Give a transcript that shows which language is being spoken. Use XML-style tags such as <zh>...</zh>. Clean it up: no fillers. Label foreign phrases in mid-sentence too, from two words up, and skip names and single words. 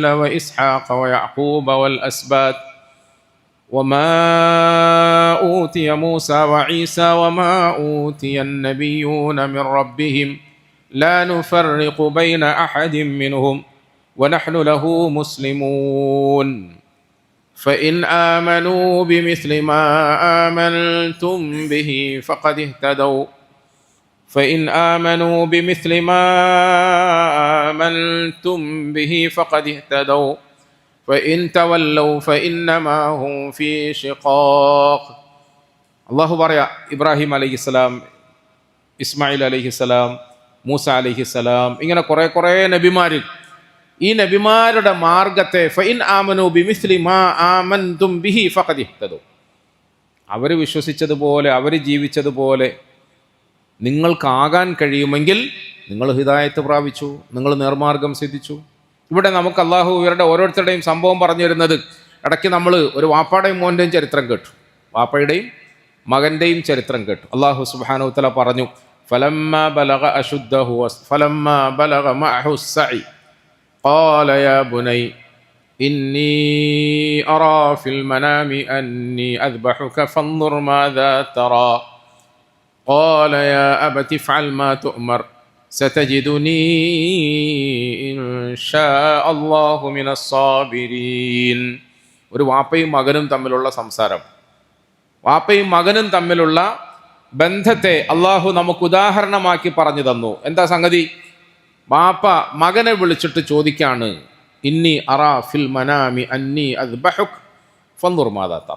<ar>وإسحاق ويعقوب والأسباط وما أوتي موسى وعيسى وما أوتي النبيون من ربهم لا نفرق بين أحد منهم ونحن له مسلمون فإن آمنوا بمثل ما آمنتم به فقد اهتدوا فإن تولوا فإنما هم في شقاق.</ar> <ml>അള്ളാഹു പറയാ, ഇബ്രാഹിം അലൈഹിസ്സലാം, ഇസ്മായിൽ അലൈഹിസ്സലാം, മൂസ അലൈഹിസ്സലാം, ഇങ്ങനെ കുറേ നബിമാർ, ഈ നബിമാരുടെ മാർഗത്തെ</ml> <ar>فإن آمنوا بمثل ما آمنتم به فقد اهتدوا,</ar> <ml>അവർ വിശ്വസിച്ചതുപോലെ, അവർ ജീവിച്ചതുപോലെ നിങ്ങൾക്കാകാൻ കഴിയുമെങ്കിൽ നിങ്ങൾ ഹിദായത്ത് പ്രാപിച്ചു, നിങ്ങൾ നേർമാർഗം സിദ്ധിച്ചു. ഇവിടെ നമുക്ക് അള്ളാഹു ഇവരുടെ ഓരോരുത്തരുടെയും സംഭവം പറഞ്ഞു തരുന്നത്, ഇടയ്ക്ക് നമ്മൾ ഒരു വാപ്പായുടെയും മോൻ്റെയും ചരിത്രം കേട്ടു, വാപ്പയുടെയും മകൻ്റെയും ചരിത്രം കേട്ടു.</ml> <ar>الله سبحانه وتعالى പറഞ്ഞു, فلما بلغ أشده فلما بلغ معه السعي قال يا بني إني أرى في المنام أني أذبحك فانظر ماذا ترى قال يا أبت افعل ما تؤمر ستجدني إن شاء الله من الصابرين.</ar> <ml>ഒരു വാപ്പയും മകനും തമ്മിലുള്ള സംസാരം, വാപ്പയും മകനും തമ്മിലുള്ള ബന്ധത്തെ അള്ളാഹു നമുക്ക് ഉദാഹരണമാക്കി പറഞ്ഞു തന്നു. എന്താ സംഗതി? വാപ്പ മകനെ വിളിച്ചിട്ട് ചോദിക്കാണ്,</ml> <ar>إني أرى في المنام أني أذبحك فانظر ماذا ترى.</ar>